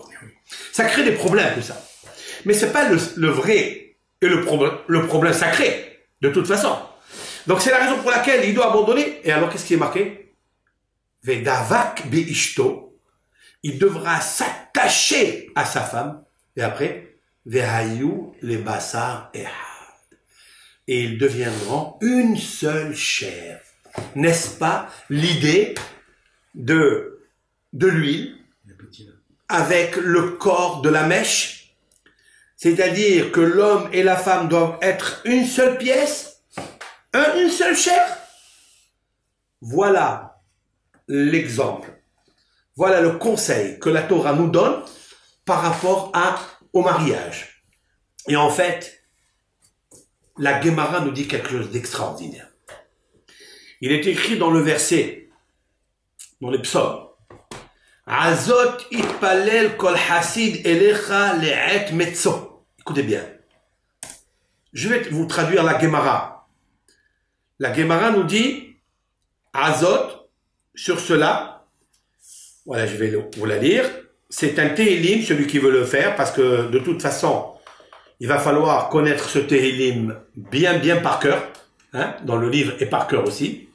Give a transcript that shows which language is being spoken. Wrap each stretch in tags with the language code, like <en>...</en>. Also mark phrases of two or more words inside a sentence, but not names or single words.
<fr>Ça crée des problèmes, tout ça. Mais c'est pas le vrai et le problème sacré, de toute façon. Donc c'est la raison pour laquelle il doit abandonner. Et alors qu'est-ce qui est marqué?</fr> <he>ודבק באשתו,</he> <fr>il devra s'attacher à sa femme, et après,</fr> <he>והיו לבשר אחד,</he> <fr>et ils deviendront une seule chair. N'est-ce pas l'idée de l'huile avec le corps de la mèche? C'est-à-dire que l'homme et la femme doivent être une seule pièce, une seule chair. Voilà l'exemple. Voilà le conseil que la Torah nous donne par rapport au mariage. Et en fait, la Gemara nous dit quelque chose d'extraordinaire. Il est écrit dans le verset, dans les psaumes,</fr> <he>על זאת יתפלל כל חסיד אליך לעת מצא.</he> <fr>Écoutez bien. Je vais vous traduire la Gemara. La Gemara nous dit, Azot, sur cela, voilà, je vais vous la lire. C'est un Tehillim, celui qui veut le faire, parce que de toute façon, il va falloir connaître ce Tehillim bien par cœur, hein, dans le livre et par cœur aussi.</fr>